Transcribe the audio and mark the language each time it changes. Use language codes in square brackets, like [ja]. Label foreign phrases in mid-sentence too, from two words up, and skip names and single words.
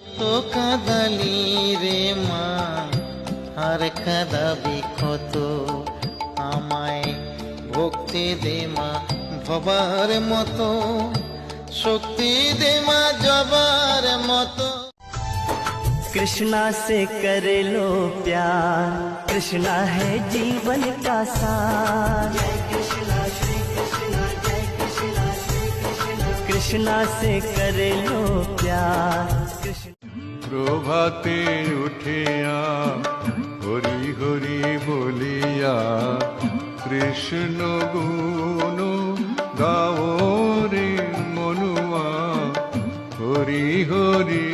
[bn] কত কাঁদালি রে মা, আর কাঁদাবি কত, আমায় ভক্তি দে মা ভবার মতো, শক্তি দে মা জবার মতো। [hi] कृष्णा से कर लो प्यार, कृष्णा है जीवन का सार। जय कृष्णा श्री कृष्णा, जय कृष्णा श्री कृष्णा। कृष्णा से कर लो प्यार। [bn] প্রভাতে উঠিয়া হরি হরি বলিয়া কৃষ্ণ গুণ গাও রে মনুয়া, হরি হরি।